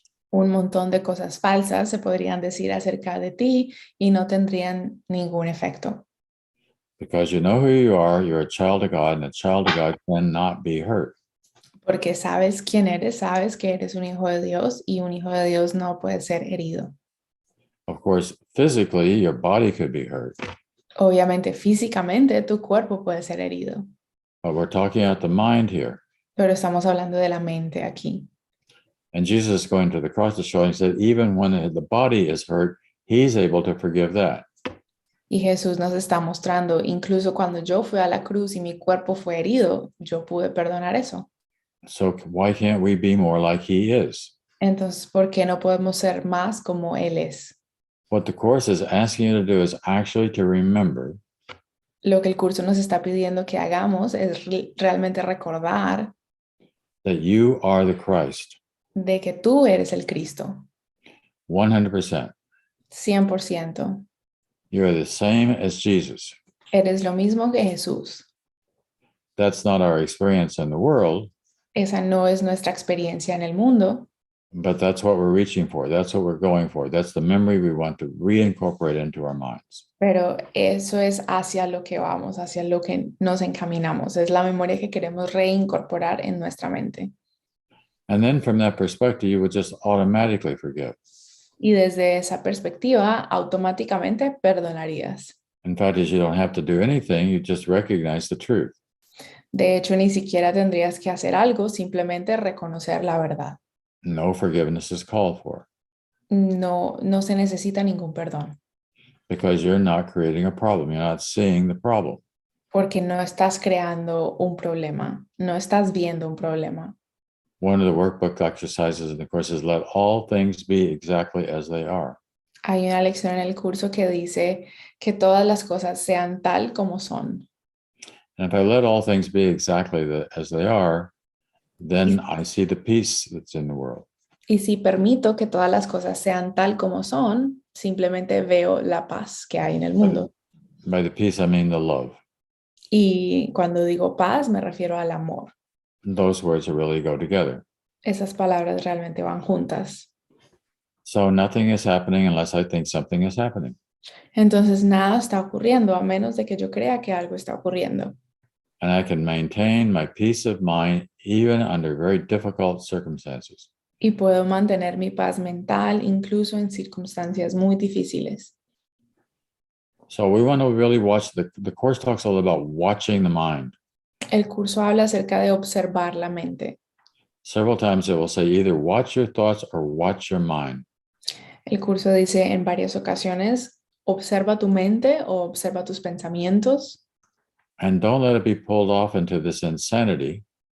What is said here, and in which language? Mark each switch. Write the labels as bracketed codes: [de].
[es] Un montón de cosas falsas se podrían decir acerca de ti y no tendrían ningún efecto. [en] Because you know who you are, you're a child of God, and a child of God cannot be hurt. [es] Porque sabes quién eres, sabes que eres un hijo de Dios y un hijo de Dios no puede ser herido. [en] Of course, physically, your body could be hurt. [es] Obviamente, físicamente, tu cuerpo puede ser herido. [en] But we're talking about the mind here. [es] Pero estamos hablando de la mente aquí. [en] And Jesus is going to the cross to show us that even when the body is hurt, he's able to forgive that. [es] Y Jesús nos está mostrando, incluso cuando yo fui a la cruz y mi cuerpo fue herido, yo pude perdonar eso. [en] So why can't we be more like he is? [es] Entonces, ¿por qué no podemos ser más como Él es? [en] What the Course is asking you to do is actually to remember [es] Lo que el curso nos está pidiendo que hagamos es realmente recordar [en] that you are the Christ, [es] de que tú eres el Cristo, [en] 100%. [es] 100%. [en] You're the same as Jesus. [es] Eres lo mismo que Jesús. [en] That's not our experience in the world, [es] Esa no es nuestra experiencia en el mundo, [en] but that's what we're reaching for. That's what we're going for. That's the memory we want to reincorporate into our minds. [es] pero eso es hacia lo que vamos, hacia lo que nos encaminamos. Es la memoria que queremos reincorporar en nuestra mente. [en] And then from that perspective, you would just automatically forgive. [es] Y desde esa perspectiva, automáticamente perdonarías. [en] In fact, as you don't have to do anything, you just recognize the truth. [es] De hecho, ni siquiera tendrías que hacer algo, simplemente reconocer la verdad. [en] No forgiveness is called for [es] No se necesita ningún perdón, [en] because you're not creating a problem. You're not seeing the problem. [es] porque no estás creando un problema, no estás viendo un problema. [en] One of the workbook exercises in the course is let all things be exactly as they are. [es] Hay una lección en el curso que dice que todas las cosas sean tal como son. [en] And if I let all things be exactly as they are, then I see the peace that's in the world. [es] Y si permito que todas las cosas sean tal como son, simplemente veo la paz que hay en el mundo. [en] By the peace, I mean the love. [es] Y cuando digo paz, me refiero al amor. [en] Those words really go together. [es] Esas palabras realmente van juntas. [en] So nothing is happening unless I think something is happening. [es] Entonces nada está ocurriendo a menos de que yo crea que algo está ocurriendo. [en] And I can maintain my peace of mind even under very difficult circumstances. [es] Y puedo mantener mi paz mental incluso en circunstancias muy difíciles. [en] So we want to really watch, the course talks all about watching the mind. [es] El curso habla acerca de observar la mente. [en] Several times it will say either watch your thoughts or watch your mind. [es] El curso dice en varias ocasiones, observa tu mente o observa tus pensamientos [en] And don't let it be pulled off into this insanity